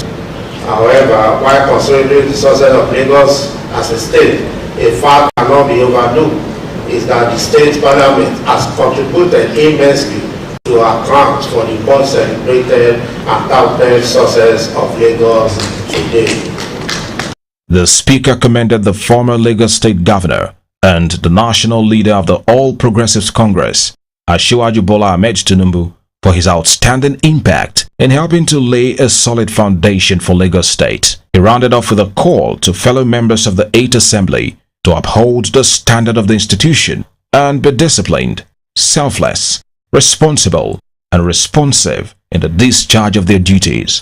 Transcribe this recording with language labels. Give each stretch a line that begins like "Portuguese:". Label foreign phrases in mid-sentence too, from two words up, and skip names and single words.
English: However, while considering the success of Lagos as a state, a fact cannot be overlooked is that the state parliament has contributed immensely to account for the much celebrated and touted success of Lagos today. The Speaker commended the former Lagos State Governor and the national leader of the All Progressives Congress, Asiwaju Bola Ahmed Tinubu, for his outstanding impact in helping to lay a solid foundation for Lagos State. He rounded off with a call to fellow members of the 8th Assembly to uphold the standard of the institution and be disciplined, selfless, responsible, and responsive in the discharge of their duties.